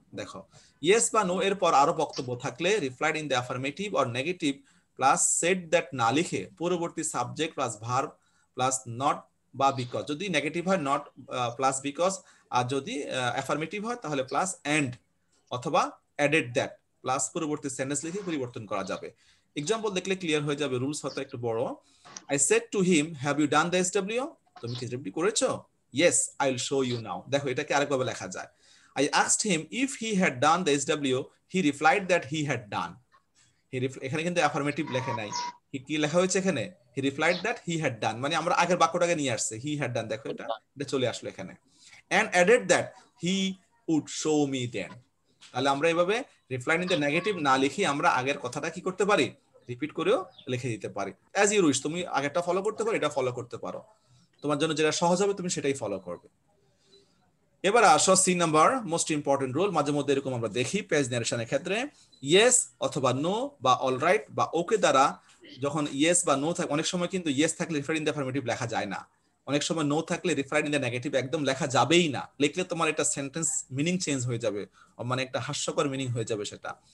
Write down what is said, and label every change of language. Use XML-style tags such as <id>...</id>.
<bn>দেখো ইয়েস বা নো এর পর আরো বক্তব্য থাকলে</bn> <en>replied in the affirmative or negative plus said that</en> <bn>না লিখে পূর্ববর্তী subject plus verb plus not বা বিকজ, যদি নেগেটিভ হয় নট প্লাস বিকজ, আর যদি অ্যাফার্মেটিভ হয় তাহলে প্লাস এন্ড অথবা অ্যাডেড দ্যাট প্লাস পূর্ববর্তী সেন্টেন্স লিখে পরিবর্তন করা যাবে। এক্সাম্পল দেখলে ক্লিয়ার হয়ে যাবে, রুলস হয়তো একটু বড়।</bn> <en>I said to him, have you done the SW?</en> <bn>তুমি কি SW করেছো?</bn> <en>Yes, I'll show you now.</en> <bn>দেখো এটাকে আরেকভাবে লেখা যায়।</bn> <en>I asked him if he had done the SW. He replied that he had done.</en> <bn>এখানে কিন্তু অ্যাফার্মেটিভ লেখে নাই, কি লেখা হয়েছে এখানে?</bn> <en>He replied that he had done,</en> <bn>মানে আমরা আগের বাক্যটাকে নিয়ে আসছে, he had done, দেখো এটা চলে আসলো এখানে।</bn> <en>And added that he would show me then.</en> <bn>তাহলে আমরা এইভাবে রিপ্লাইড ইন দ্য নেগেটিভ না লিখে আমরা আগের কথাটা কি করতে পারি? রিপিট করেও লিখে দিতে পারি।</bn> <en>as you wish,</en> <bn>তুমি আগেরটা ফলো করতে পারো, এটা ফলো করতে পারো, তোমার জন্য যেটা সহজ হবে তুমি সেটাই ফলো করবে। এবার আসো C number, most important rule. মাঝে মধ্যে এরকম আমরা দেখি পেজ নারেশনের ক্ষেত্রে, ইয়েস অথবা নো বা অলরাইট বা ওকে দ্বারা যখন ইয়েস বা নো থাকে, অনেক সময় কিন্তু ইয়েস থাকলে রিফার ইন দ্য অ্যাফার্মেটিভ লেখা যায় না, অনেক সময় নো থাকলে রিফার ইন দ্য নেগেটিভ একদম লেখা যাবেই না, লিখলে তোমার এটা সেন্টেন্স মিনিং চেঞ্জ হয়ে যাবে, মানে একটা হাস্যকর মিনিং হয়ে যাবে সেটা।</bn>